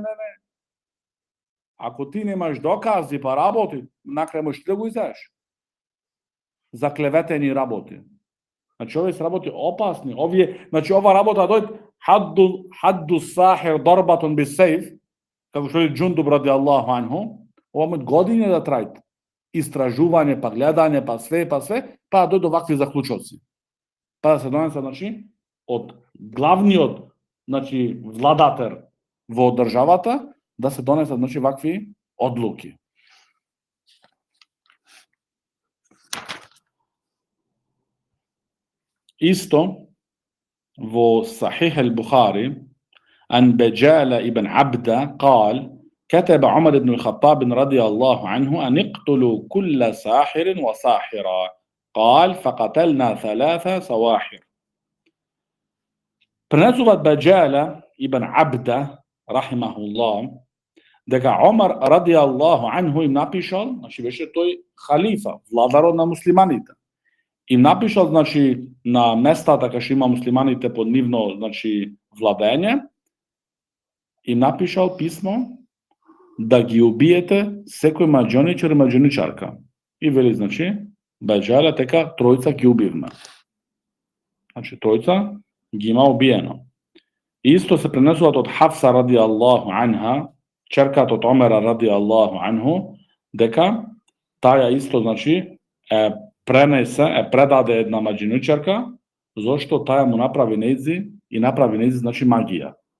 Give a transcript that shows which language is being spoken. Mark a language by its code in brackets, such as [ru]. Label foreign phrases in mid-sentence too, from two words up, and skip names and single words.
[mk] Ако ти немаш докази па работи, накрај можеш да го издаеш. За клеветени работи. Значи овие се работи опасни. Овие, значи ова работа дојде [ar] حد الساحر ضربة بالسيف, [mk] како што е Џундуб [ar] رضي الله عنه, [mk] ова може години да трајат. Истражување, па гледање, па све, па дојде до вакви заклучоци. Па да се донесе, значи, од главниот, значи, владатер во државата, да се донесат, значи, вакви одлуки. Исто во [ar] Сахих al-Bukhari عن بجالة ابن عبدة قال: كتب عمر بن الخطاب رضي الله عنه أن اقتلوا كل ساحر وساحرة. قال: فقتلنا 3 سواحر. [mk] Пренесуваат Баџала ибн Абда рахимахуллах дека Омар [ar] رضي الله عنه [mk] им напишал, значи беше тој халифа, владарот на муслиманите. Им напишал, значи, на местата кај што има муслиманите под нивно, значи, владење, им напишал писмо да ги убиете секој маџоничар и маџоничарка. И вели, значи, Баџала дека 3 ги убивме. Значи, 3 ги има убиено. Isto se prenесуваат од Хавса [ar] رضي الله عنها, [mk] черката од Омера [ar] رضي الله عنه, [mk] дека таја исто, значи, предаде една маđиничарка, зашто таја му направи нејзи и направи нејзи, значи, магија.